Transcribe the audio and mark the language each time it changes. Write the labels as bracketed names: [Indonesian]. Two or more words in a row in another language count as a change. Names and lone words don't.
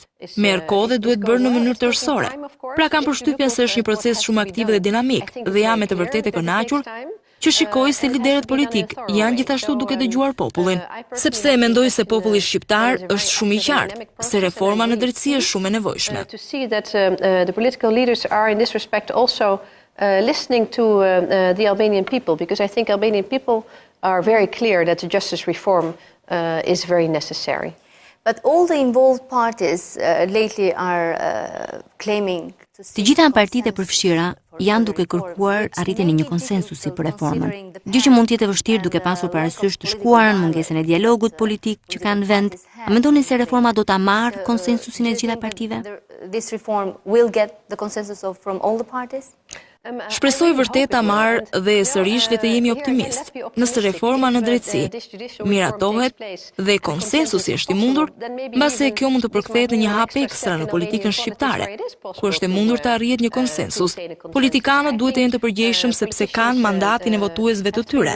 [Albanian] Merr kohë dhe duhet bërë në mënyrë tërësore. Pra kam përshtypjen se është një proces shumë aktiv dhe dinamik, dhe jam me të vërtetë e kënaqur që shikoj se liderët politik janë gjithashtu duke dëgjuar popullin, sepse mendoj se populli shqiptar është shumë i qartë, se reforma në drejtësi është shumë e nevojshme. [English] To see that the political leaders are in this respect also listening to the Albanian people, because I think Albanian people are very clear that the justice reform is very necessary. But all the involved parties lately are claiming [Albanian] Të gjitha partitë e përfshira janë duke kërkuar arritjen e një konsensusi për reformën. Gjë që mund të jetë vështirë duke pasur parasysh të shkuarën, mungesën e dialogut politik që kanë vend. A mendoni se reforma do ta marrë konsensusin e gjitha partive? [English] This reform will get the consensus from all the parties? [Albanian] Shpresoj vërtet ta marr dhe sërish le të jemi optimist. Nëse reforma në drejtësi miratohet dhe konsensusi është i mundur, mbase kjo mund të përkthehet në një hap ekstra në politikën shqiptare, ku është e mundur të arrihet një konsensus. Politikanët duhet të jenë të përgjegjshëm sepse kanë mandatin e votuesve të tyre.